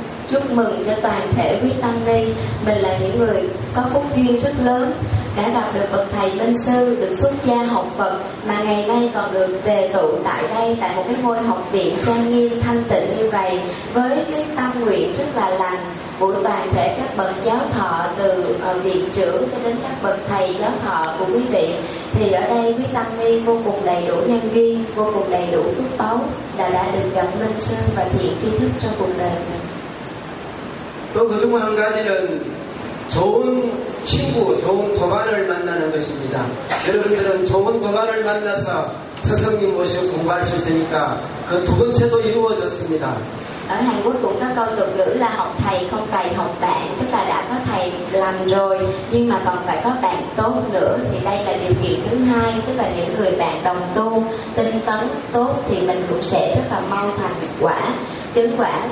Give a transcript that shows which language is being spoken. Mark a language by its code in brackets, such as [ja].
[vi] �úc mừng cho toàn thể quý tăng ni, mình là những người có phúc duyên rất lớn đã gặp được bậc thầy minh sư, được xuất gia học Phật, mà ngày nay còn được tề tụ tại đây, tại một cái ngôi học viện trang nghiêm thanh tịnh như vậy, với cái tâm nguyện rất là lành của toàn thể các bậc giáo thọ, từ viện trưởng cho đến các bậc thầy giáo thọ của quý vị, thì ở đây quý tăng ni vô cùng đầy đủ nhân duyên, vô cùng đầy đủ phước báu là đã được gặp minh sư và thiện tri thức trong cuộc đời mình. [ko] 또 그 중 한 가지는 좋은 친구, 좋은 도반을 만나는 것입니다. 여러분들은 좋은 도반을 만나서 스승님 모시고 공부할 수 있으니까 그 두 번째도 이루어졌습니다. [vi] ở Hàn Quốc cũng có câu tục ngữ là học thầy không thầy học bạn, tức là đã có thầy làm rồi nhưng mà còn phải có bạn tốt nữa. Thì đây là điều kiện thứ hai, tức là những người bạn đồng tu tinh tấn tốt thì mình cũng sẽ rất là mau thành quả chứng quả.